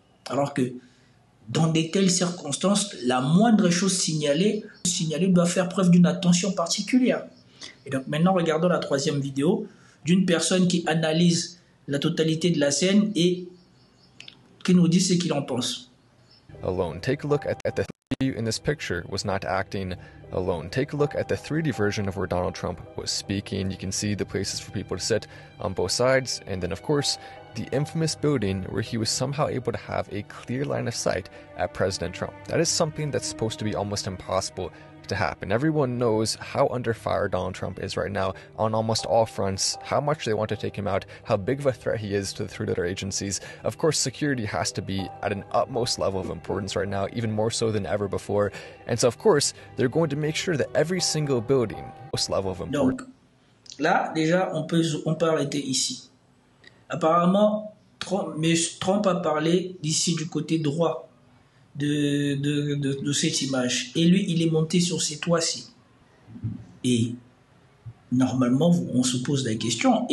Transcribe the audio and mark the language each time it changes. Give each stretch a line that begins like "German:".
French: Alors que dans de telles circonstances, la moindre chose signalée doit faire preuve d'une attention particulière. Et donc maintenant, regardons la troisième vidéo d'une personne qui analyse la totalité de la scène et qui nous dit ce qu'il en pense.
English: Alone. Take a look at the 3D in this picture was not acting alone. Take a look at the 3D version of where Donald Trump was speaking. You can see the places for people to sit on both sides, and then of course the infamous building where he was somehow able to have a clear line of sight at President Trump. That is something that's supposed to be almost impossible to happen. Everyone knows how under fire Donald Trump is right now on almost all fronts, how much they want to take him out, how big of a threat he is to the three-letter agencies. Of course, security has to be at an utmost level of importance right now, even more so than ever before. And so, of course, they're going to make sure that every single building, most level of importance.
French: Donc, là, déjà, on peut arrêter ici. Apparemment, Trump a parlé d'ici du côté droit de cette image. Et lui, il est monté sur ces toits-ci. Et normalement, on se pose la question.